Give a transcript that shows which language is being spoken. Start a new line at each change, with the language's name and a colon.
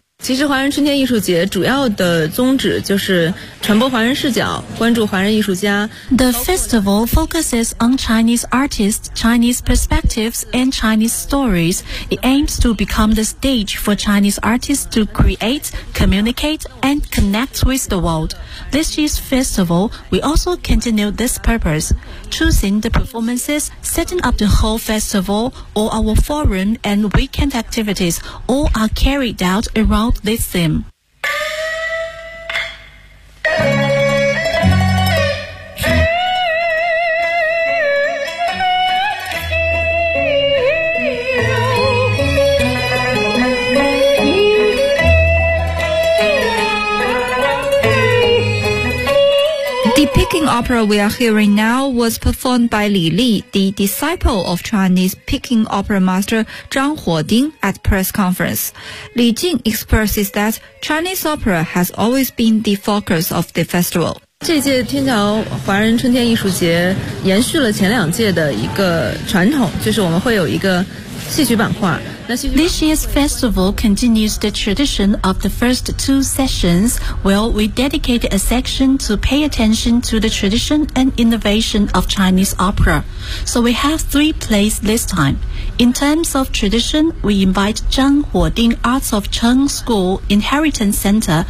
Chinese: 其实华人春天艺术节主要的宗旨就是传播华人视角，关注华人艺术家。
English: The festival focuses on Chinese artists, Chinese perspectives, and Chinese stories. It aims to become the stage for Chinese artists to create, communicate, and connect with the world. This year's festival, we also continue this purpose. Choosing the performances, setting up the whole festival, all our foreign and weekend activities, all are carried out around this theme. Peking opera we are hearing now was performed by Li Li, the disciple of Chinese Peking opera master Zhang Huoding at press conference. Li Jing expresses that Chinese opera has always been the focus of the festival.
Chinese: 这届天桥华人春天艺术节延续了前两届的一个传统，就是我们会有一个戏曲版画。
English: This year's festival continues the tradition of the first two sessions, where we dedicated a section to pay attention to the tradition and innovation of Chinese opera. So we have three plays this time. In terms of tradition, we invite Zhang Huoding Arts of Cheng School Inheritance Center.